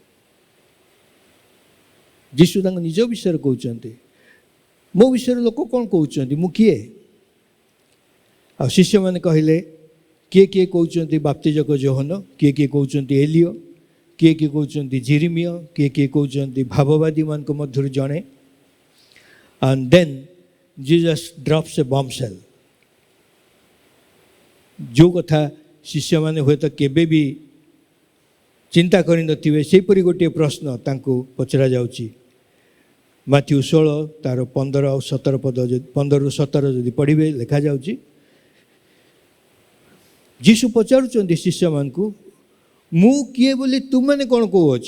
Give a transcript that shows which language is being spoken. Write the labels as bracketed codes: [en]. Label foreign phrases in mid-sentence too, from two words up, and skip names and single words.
[or] ଯୀଶୁ ତାଙ୍କ ନିଜ ବିଷୟରେ କହୁଛନ୍ତି, ମୋ ବିଷୟରେ ଲୋକ କ'ଣ କହୁଛନ୍ତି, ମୁଁ କିଏ? ଆଉ ଶିଷ୍ୟମାନେ କହିଲେ, କିଏ କିଏ କହୁଛନ୍ତି ବାପ୍ତିଜକ ଯୋହନ, କିଏ କିଏ କହୁଛନ୍ତି ଏଲିୟ, କିଏ କିଏ କହୁଛନ୍ତି ଜିରିମିୟ, କିଏ କିଏ କହୁଛନ୍ତି ଭାବବାଦୀମାନଙ୍କ ମଧ୍ୟରୁ ଜଣେ। [en] And then Jesus drops a bombshell. [or] ଯେଉଁ କଥା ଶିଷ୍ୟମାନେ ହୁଏତ କେବେ ବି ଚିନ୍ତା କରିନଥିବେ, ସେହିପରି ଗୋଟିଏ ପ୍ରଶ୍ନ ତାଙ୍କୁ ପଚରାଯାଉଛି। ମାଥ୍ୟୁ 16 ତାର 15 ଆଉ 17 ପଦ, 15ରୁ 17 ଯଦି ପଢ଼ିବେ ଲେଖାଯାଉଛି, ଯୀଶୁ ପଚାରୁଛନ୍ତି ଶିଷ୍ୟମାନଙ୍କୁ, ମୁଁ କିଏ ବୋଲି ତୁମମାନେ କ'ଣ କହୁଅଛ?